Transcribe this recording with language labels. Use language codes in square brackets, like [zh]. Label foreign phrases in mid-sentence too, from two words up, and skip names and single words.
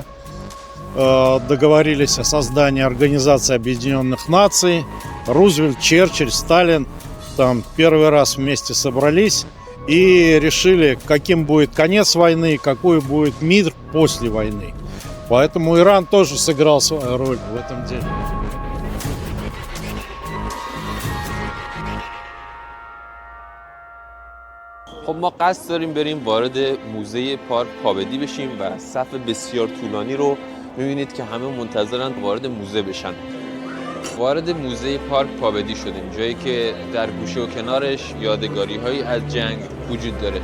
[ru] Договорились о создании Организации Объединенных Наций. Рузвельт, Черчилль, Сталин там первый раз вместе собрались и решили, каким будет конец войны, какой будет мир после войны. Поэтому Иран тоже сыграл свою роль в этом деле. [fa] خب ما قصد داریم بریم وارد موزه پارک پابدی بشیم و صف بسیار طولانی رو می‌بینید که همه منتظرن وارد موزه بشن. وارد موزه پارک پابدی شدیم، جایی که در گوشه و کنارش یادگاری‌هایی از جنگ وجود داره.